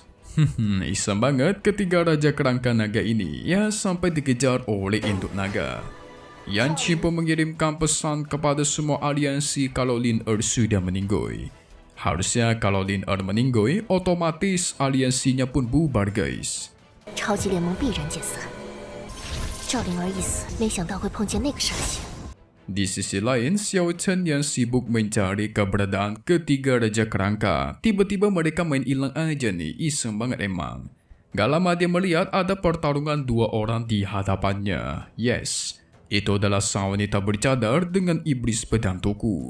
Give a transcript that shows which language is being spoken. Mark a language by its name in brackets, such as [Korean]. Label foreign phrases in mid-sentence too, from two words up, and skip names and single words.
[Indonesian] Iseng banget ketiga raja kerangka naga ini ya sampai dikejar oleh induk naga. Yanqing pun mengirimkan pesan kepada semua aliansi kalau Lin Er sudah meninggoy. Harusnya kalau Lin Er meninggoy, otomatis aliansinya pun bubar guys. [Chinese] 超级联盟必然解散。赵灵儿一死，没想到会碰见那个杀星。 [Indonesian] Di sisi lain, Xiao Chen yang sibuk mencari keberadaan ketiga Raja Kerangka, tiba-tiba mereka main hilang aja nih, iseng banget emang. Gak lama dia melihat ada pertarungan dua orang di hadapannya. Yes, itu adalah sang wanita bercadar dengan iblis pedang tuku.